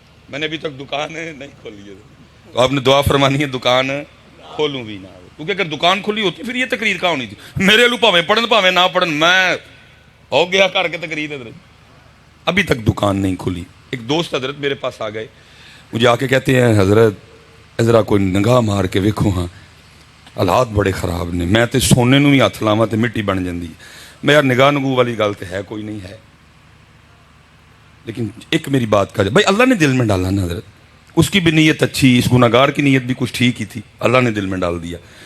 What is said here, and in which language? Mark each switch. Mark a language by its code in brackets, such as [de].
[ur] میں نے ابھی تک دکان نہیں کھولی ہے، تو آپ نے دعا فرمانی ہے دکان کھولوں بھی نہ، کیونکہ اگر دکان کھلی ہوتی پھر یہ تقریر کہاں ہونی تھی؟ [pa] میرے لو پاویں پڑھن پاویں نہ پڑھن، میں ہو گیا کر کے تقریر [ur] حضرت. ابھی تک دکان نہیں کھلی. ایک دوست حضرت میرے پاس آ گئے، مجھے آ کے کہتے ہیں حضرت ذرا کوئی نگاہ مار کے [pa] ویکھو ہاں حالات بڑے خراب نے. میں تے سونے نو ہی ہاتھ لاواں تے مٹی بن جاندی. میں یار نگاہ نگو والی گل تے ہے کوئی نہیں ہے، [ur] لیکن ایک میری بات کا بھائی اللہ نے دل میں ڈالا نا حضرت، اس کی بھی نیت اچھی، اس گناہگار کی نیت بھی کچھ ٹھیک ہی تھی، اللہ نے دل میں ڈال دیا.